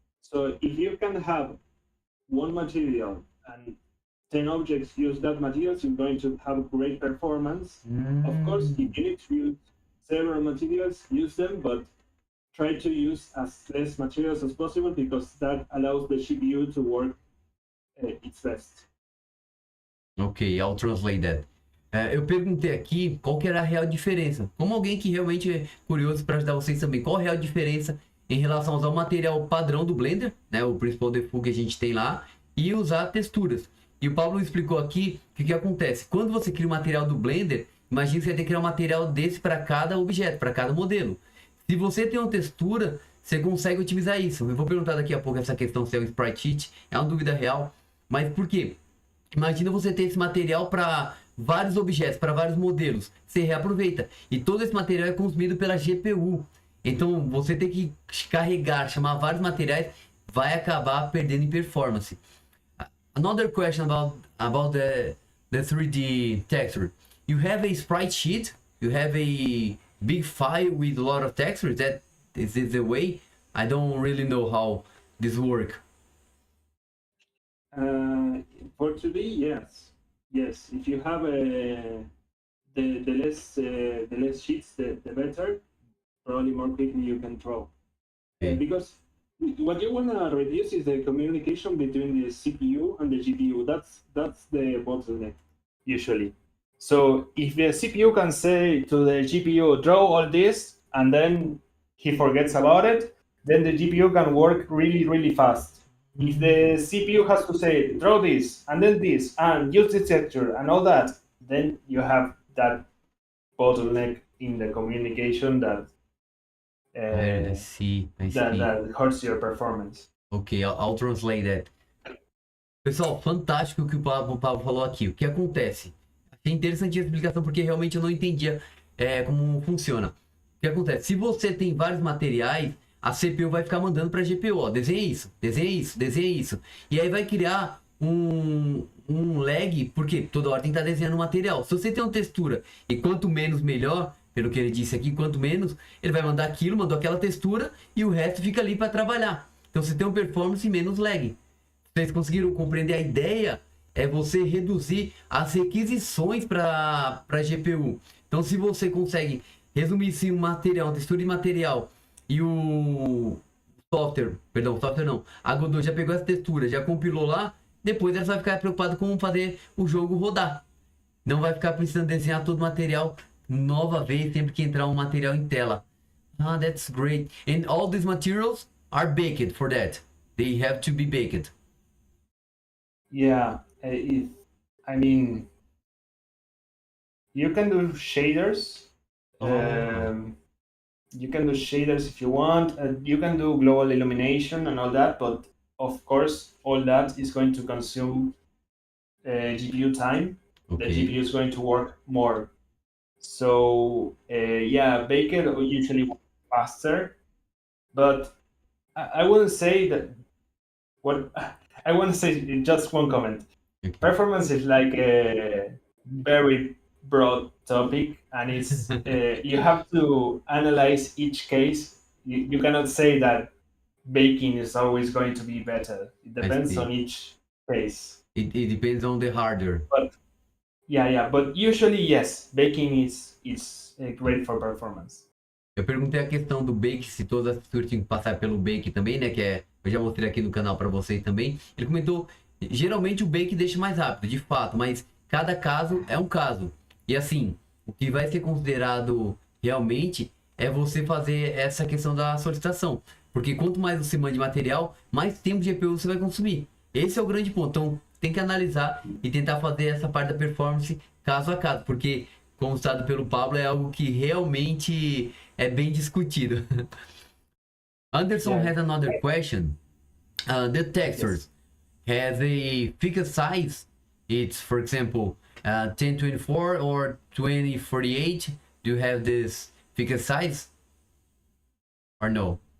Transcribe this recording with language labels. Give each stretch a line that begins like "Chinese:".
English: So if you can have one material and 10 objects use that materials, you're going to have great performance. Of course, if you need to use several materials, use them, but try to use as less materials as possible, because that allows the GPU to work its best. Ok, I'll translate that.
Portuguese: Eu perguntei aqui qual que era a real diferença. Como alguém que realmente é curioso para ajudar vocês também, qual a real diferença em relação a usar o material padrão do Blender, né, o principal default que a gente tem lá, e usar texturas. E o Pablo explicou aqui que o que acontece. Quando você cria o material do Blender, imagina que você vai ter que criar um material desse para cada objeto, para cada modelo. Se você tem uma textura, você consegue otimizar isso. Eu vou perguntar daqui a pouco essa questão se é um sprite sheet, é uma dúvida real. Mas por quê? Imagina você ter esse material para vários objetos, para vários modelos. Você reaproveita. E todo esse material é consumido pela GPU. Então você tem que carregar, chamar vários materiais, vai acabar perdendo em performance. Another question about the 3D texture. You have a sprite sheet, you have a big file with a lot of textures. That is the way. I don't really know how this work. For 3D, yes. If you have the less sheets, the better. Probably more quickly you can draw. Okay. Because what you wanna reduce is the communication between the CPU and the GPU. That's the bottleneck usually. So if the CPU can say to the GPU, draw all this, and then he forgets about it, then the GPU can work really, really fast. If the CPU has to say, draw this, and then this, and use this texture, and all that, then you have that bottleneck in the communication that I see. that hurts your performance. Ok, I'll translate that. Pessoal, fantástico o que o Pablo falou aqui. O que acontece? Achei interessante a explicação porque realmente eu não entendia como funciona. O que acontece? Se você tem vários materiais, a CPU vai ficar mandando para a GPU, ó, desenha isso, desenha isso, desenha isso. E aí vai criar um lag, porque toda hora tem que estar desenhando o material. Se você tem uma textura e quanto menos melhor, pelo que ele disse aqui, quanto menos, ele vai mandar aquilo, mandou aquela textura e o resto fica ali para trabalhar. Então você tem um performance e menos lag. Vocês conseguiram compreender a ideia? É você reduzir as requisições para a GPU. Então se você consegue resumir sim um material, uma textura de material e o software não, a Godot já pegou essa textura, já compilou lá, depois ela vai ficar preocupada com fazer o jogo rodar. Não vai ficar precisando desenhar todo o material nova vez, sempre que entrar um material em tela.
English: Ah, that's great. And all these materials are baked for that. They have to be baked. Yeah, I mean, you can do shaders. You can do shaders if you want. You can do global illumination and all that, but of course, all that is going to consume GPU time. Okay. The GPU is going to work more. So yeah, baked usually faster, but I wouldn't say that. What I want to say just one comment. Okay. Performance is like a very broad topic, and it's you have to analyze each case. You cannot say that baking is always going to be better. It depends on each case. It depends on the hardware. But but usually yes, baking is great for performance.
Portuguese: Eu perguntei a questão do bake, se todas as texturas tinham que passar pelo bake também, né? Eu já mostrei aqui no canal para vocês também. Ele comentou, geralmente o bake deixa mais rápido, de fato, mas cada caso é um caso. E assim, o que vai ser considerado realmente é você fazer essa questão da solicitação. Porque quanto mais você manda de material, mais tempo de GPU você vai consumir. Esse é o grande ponto. Então, tem que analisar e tentar fazer essa parte da performance caso a caso. Porque, como citado pelo Pablo, é algo que realmente é bem discutido.
English: Anderson has another question. The textures has a fixed size. It's, for example, 1024 or 2048. Do you have this fixed size or no?